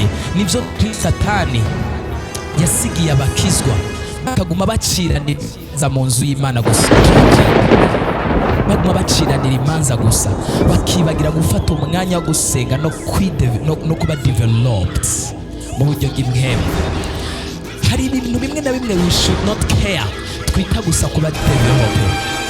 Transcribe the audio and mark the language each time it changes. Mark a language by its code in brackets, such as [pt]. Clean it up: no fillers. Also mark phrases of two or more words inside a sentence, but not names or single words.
[rn] Nibyo Satani yasigiye abakizwa bakaguma baciraniriza mu nzu y'Imana gusa, baguma baciranira imanza gusa, bakibagira gufata umwanya wo gusenga no kuba developed mu buryo bw'impemu. Hari ibintu bimwe na bimwe [en] we should not care, [rn] twita gusa kuba developed.